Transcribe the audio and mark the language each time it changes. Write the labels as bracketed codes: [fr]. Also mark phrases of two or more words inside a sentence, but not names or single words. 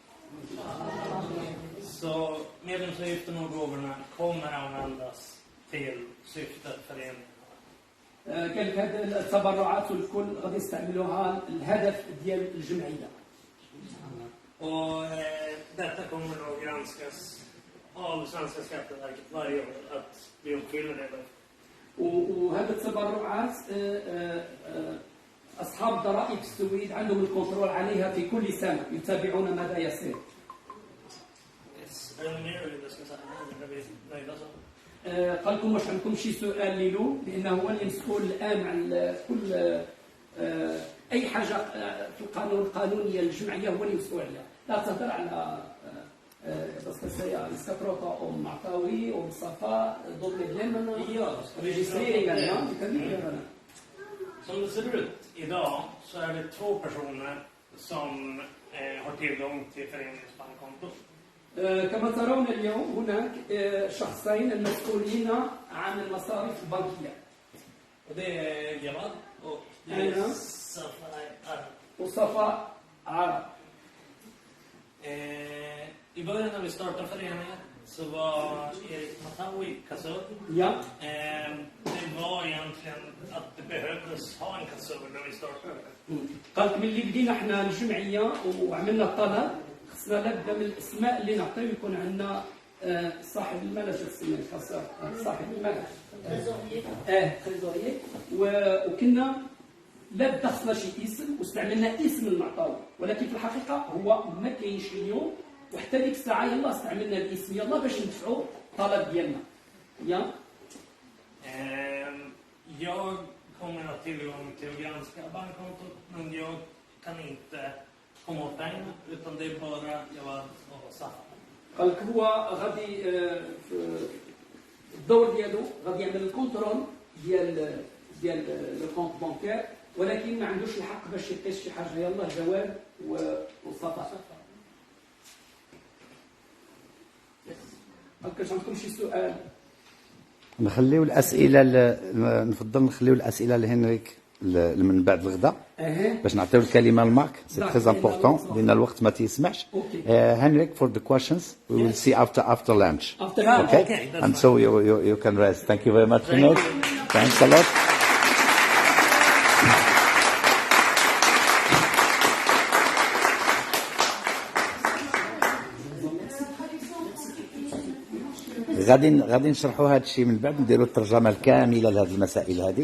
[sv] Så medlemsavgifterna och gåvorna kommer användas till syftet föreningen. [ar] قال لك هذه التبرعات والكل غادي يستعملوها الهدف ديال الجمعية. [sv] Och detta kommer att granskas av Svenska Skatteverket varje år att vi uppfyller det. [ar] وهذه التبرعات أصحاب ضرائب السويد عندهم الكنترول عليها في كل سنة يتابعون ماذا يصير. قال لكم واش عندكم شي سؤال ليلو لأنه هو المسؤول الآن عن كل أي حاجة في القانون القانونية للجمعية هو المسؤول عليها. لا تهضر على بس [sv] säga vi ska prata om Matawi och Safa de medlemmarna registreringar. Ja, vi kan göra det. Som det ser ut idag så är det 2 personer som har tillgång till föreningens bankkonto. [ar] كما ترون اليوم هناك شخصين المسؤولين عن المصاريف البنكية. وده جمال وده صفا عرب. وصفا عرب. [sv] I början när vi startade föreningen så var Erik Matawi kassör. Ja. Det var egentligen att det behövdes ha en kassör när vi startade. [ar] قالت ملي بدينا احنا الجمعية وعملنا الطلب خصنا لابد من الاسماء اللي نعطيو يكون عندنا صاحب المال اش تسميه صاحب المال تريزوريي وكنا لابد خصنا شي اسم واستعملنا اسم المعطاوي ولكن في الحقيقه هو ما كاينش اليوم وحتى ديك الساعه يلا استعملنا الاسم يلا باش ندفعوا الطلب ديالنا يا [sv] Jag kommer att tillgång till att granska bankkontot, men jag kan inte komma åt pengar, utan det är bara Jawad och Safa. [ar] قال لك هو غادي في الدور ديالو غادي يعمل الكونترول ديال [fr] le compte bancaire [ar] ولكن ما عندوش الحق باش يقيس شي حاجه يلا جواد وصفا. هل كاش عندكم شي سؤال؟ نخليو الاسئله نفضل نخليو الاسئله لهنريك من بعد الغداء باش نعطيو الكلمه لمارك [fr] c'est très important [ar] لان الوقت ما تيسمحش. [en] Henrik for the questions we will see after lunch. Okay, and so you can rest. Thank you very much. Thanks a lot. [ar] غادي نشرحوا هذا الشيء من بعد نديروا الترجمه الكامله لهذه المسائل هذه.